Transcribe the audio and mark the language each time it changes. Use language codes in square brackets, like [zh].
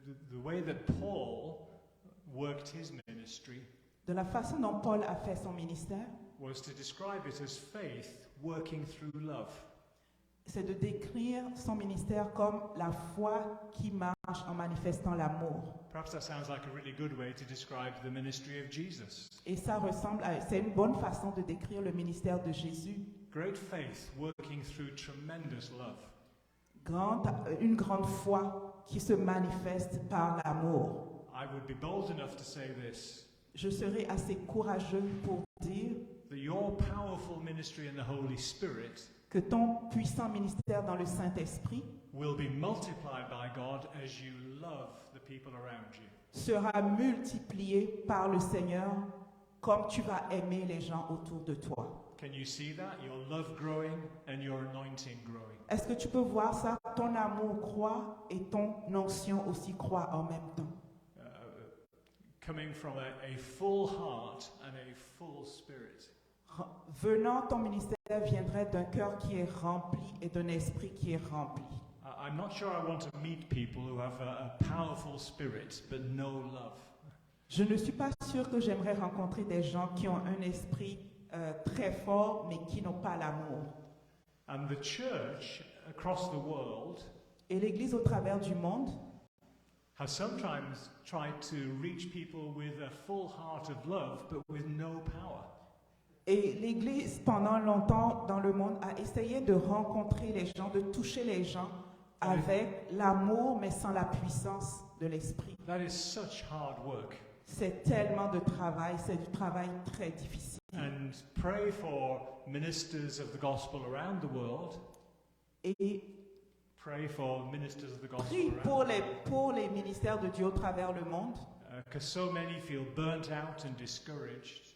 [en] The way that Paul worked his ministry [fr] De la façon dont Paul a fait son ministère, [en] was to describe it as faith working through love. [fr] c'est de décrire son ministère comme la foi qui marche en manifestant l'amour. [en] Perhaps that sounds like a really good way to describe the ministry of Jesus. [fr] Et ça c'est une bonne façon de décrire le ministère de Jésus. [en] Great faith working through tremendous love. [fr] Une grande foi qui se manifeste par l'amour. [en] I would be bold enough to say this. [fr] Je serai assez courageux pour dire [en] That your powerful ministry in the Holy Spirit [fr] que ton puissant ministère dans le Saint-Esprit [en] will be multiplied by God as you love the people around you. [fr] sera multiplié par le Seigneur comme tu vas aimer les gens autour de toi. [en] Can you see that? Your love growing and your anointing growing. [fr] Est-ce que tu peux voir ça? Ton amour croît et ton onction aussi croît en même temps. [en] Coming from a full heart and a full spirit. [fr] Venant, ton ministère viendrait d'un cœur qui est rempli et d'un esprit qui est rempli. [en] I'm not sure I want to meet people who have a powerful spirit but no love. [fr] Je ne suis pas sûre que j'aimerais rencontrer des gens qui ont un esprit très fort mais qui n'ont pas l'amour. [en] And the church across the world [fr] Et l'Église au travers du monde [en] has sometimes tried to reach people with a full heart of love but with no power. [fr] Et l'Église, pendant longtemps dans le monde, a essayé de rencontrer les gens, de toucher les gens avec l'amour, mais sans la puissance de l'esprit. [en] That is such hard work. [fr] C'est tellement de travail, c'est du travail très difficile. [en] And pray for ministers of the gospel around the world. [fr] Et [en] Pray for ministers of the gospel [fr] prie [en] around [fr] pour les ministères de Dieu au travers le monde, [en] because so many feel burnt out and discouraged.